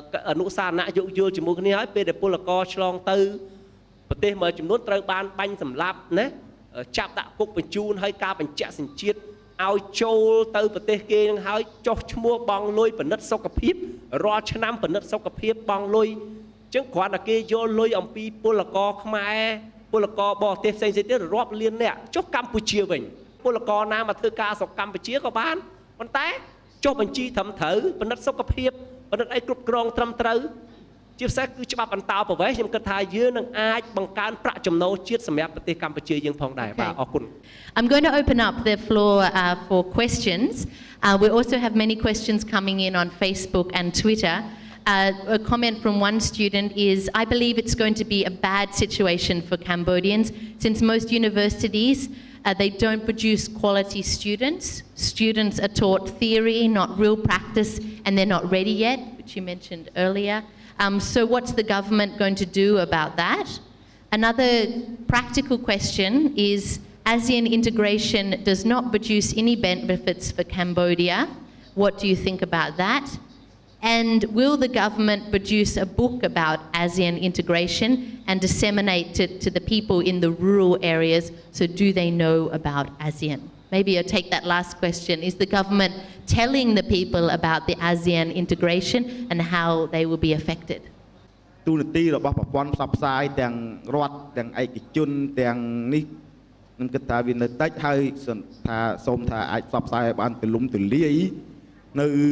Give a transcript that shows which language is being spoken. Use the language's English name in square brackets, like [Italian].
[Khmer] អនុសារណៈយោគយល់ជាមួយគ្នាហើយពេលដែលពលករឆ្លងទៅប្រទេសមួយចំនួនត្រូវបានបាញ់សម្លាប់ណាចាប់ដាក់គុកបញ្ជូនហើយការបញ្ជាក់សញ្ជាតិឲ្យចូលទៅប្រទេសគេនឹងហើយចុះឈ្មោះបង់លុយពិនិត្យសុខភាពរាល់ឆ្នាំពិនិត្យសុខភាពបង់លុយអញ្ចឹងគ្រាន់តែគេយកលុយអំពីពលករខ្មែរពលករបរទេសផ្សេងៗទៀតរាប់លានអ្នកចុះកម្ពុជាវិញពលករណាមកធ្វើការស្រុកកម្ពុជាក៏បានប៉ុន្តែ ចុះបញ្ជីត្រឹមត្រូវពិនិត្យសុខភាពពិនិត្យអីគ្រប់គ្រងត្រឹមត្រូវជាពិសេសគឺច្បាប់អន្តោប្រវេសន៍ខ្ញុំគិតថាយើងនឹងអាចបង្កើនប្រាក់ចំណូលជាតិសម្រាប់ប្រទេសកម្ពុជាយើងផងដែរបាទអរគុណ [English] I'm going to open up the floor for questions. We also have many questions coming in on Facebook and Twitter. A comment from one student is, I believe it's going to be a bad situation for Cambodians since most universities, they don't produce quality students. Students are taught theory, not real practice, and they're not ready yet, which you mentioned earlier. So what's the government going to do about that? Another practical question is, ASEAN integration does not produce any benefits for Cambodia. What do you think about that? And will the government produce a book about ASEAN integration and disseminate it to the people in the rural areas? So do they know about ASEAN? Maybe I'll take that last question. Is the government telling the people about the ASEAN integration and how they will be affected? [Khmer] ទូនាទីរបស់ប្រព័ន្ធផ្សព្វផ្សាយទាំងរដ្ឋទាំងឯកជនទាំងនេះខ្ញុំគិតថាវានៅតិចហើយថាសូមថាអាចផ្សព្វផ្សាយឲ្យបានទូលំទូលាយនៅ